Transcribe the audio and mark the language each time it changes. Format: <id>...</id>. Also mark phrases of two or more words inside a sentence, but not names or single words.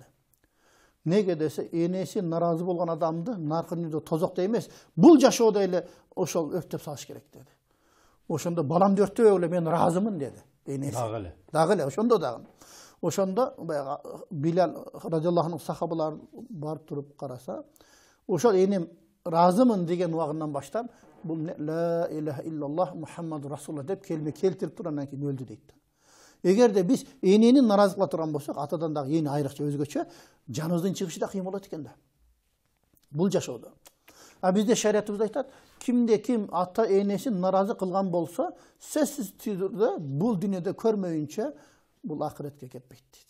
<ky>Неге десе, энеси наразы болгон адамды наркын үйдө тозокто эмес, бул жашоодо эле ошол өрттөп салыш керек деди. Ошондо баламды өрттөбөй эле мен ыраазымын деди энеси. Дагы эле ошондо дагы. Ошондо баягы Билал</ky> <ar>رضي الله عنه</ar> <ky>сахабалар барып туруп караса, ошол энем ыраазымын деген убагынан баштап, бул</ky> <ar>لا إله إلا الله محمد رسول الله</ar> <ky>деп келме келтирип туруп анан кийин өлдү дейт. Эгерде биз энени наразы кыла турган болсок, атадан дагы эне айрыкча өзгөчө, жаныбыздын чыгышы да кыйын болот экен да. Бул жашоодо. А бизде шариятыбыз айтат, кимде ким ата энесин наразы кылган болсо, сөзсүз түрдө бул дүйнөдө көрмөйүнчө бул акыретке кетпейт дейт.</ky>